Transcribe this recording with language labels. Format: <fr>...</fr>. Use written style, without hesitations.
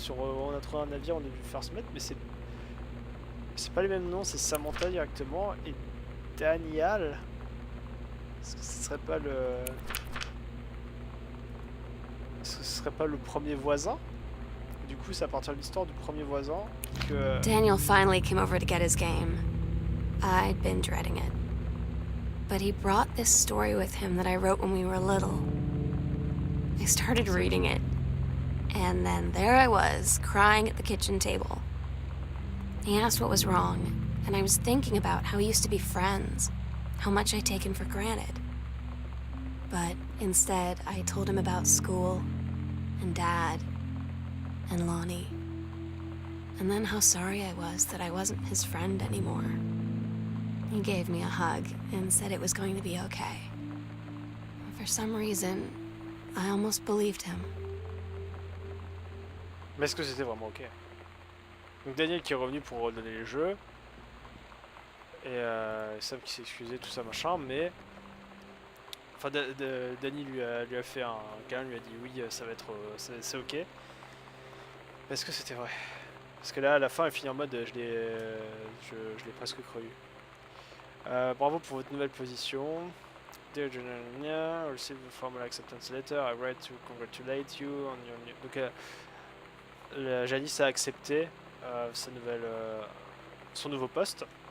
<fr>Sur, on a trouvé un navire, on a vu le first mate, mais c'est pas les mêmes noms, c'est Samantha directement et Daniel. Est-ce que ce serait pas le. Est-ce que ce serait pas le premier voisin? Du coup, c'est à partir de l'histoire du premier voisin que.</fr> <en>Daniel finally came over to get his game. I'd been dreading it. But he brought this story with him that I wrote when we were little. I started reading it, and then there I was, crying at the kitchen table. He asked what was wrong, and I was thinking about how we used to be friends, how much I'd taken for granted. But instead, I told him about school, and Dad, and Lonnie, and then how sorry I was that I wasn't his friend anymore. He gave me a hug and said it was going to be okay. For some reason, I almost believed him.</en> <fr>Mais est-ce que c'était vraiment ok? Donc Daniel qui est revenu pour redonner les jeux. Et Sam qui s'est excusé, tout ça machin, mais. Enfin, Danny lui a fait un câlin, lui a dit oui, ça va être. C'est ok. Mais est-ce que c'était vrai? Parce que là, à la fin, elle finit en mode je l'ai presque cru. Bravo pour votre nouvelle position.</fr> <en>Dear General, receive the formal acceptance letter. I write to congratulate you on your new...</en> <fr>Donc Janice a accepté son nouveau poste.</fr>